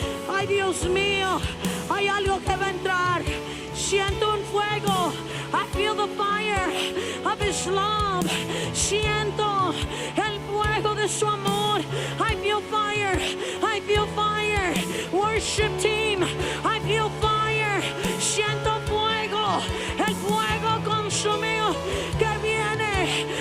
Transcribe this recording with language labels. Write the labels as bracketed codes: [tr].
[es] Ay, Dios mío, hay algo que va a entrar. Siento un fuego. [en] I feel the fire of His love. [es] Siento el fuego de su amor. [en] I feel fire. I feel fire. Worship team, I feel fire. [es] Siento fuego. El fuego consumido que viene.